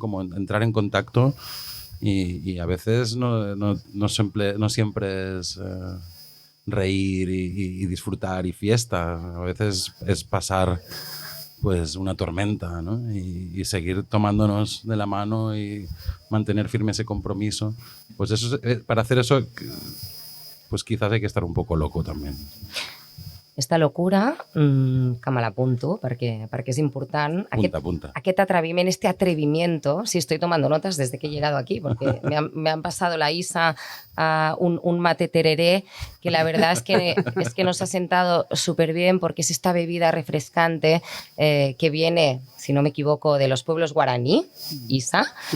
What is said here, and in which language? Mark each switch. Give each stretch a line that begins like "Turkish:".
Spanish: Como entrar en contacto y a veces no siempre es reír y disfrutar y fiesta. A veces es pasar pues una tormenta, ¿no? Y seguir tomándonos de la mano y mantener firme ese compromiso. Pues eso, para hacer eso, pues quizás hay que estar un poco loco también. Esta locura,
Catalan: que me l'apunto, perquè és important. Apunta. Aquest atreviment,
Spanish: este atrevimiento, sí, estoy tomando notas desde que he llegado aquí, porque me han pasado la Isa un mate tereré, que la verdad es que nos ha sentado súper bien, porque es esta bebida refrescante que viene, si no me equivoco, de los pueblos guaraní, Isa,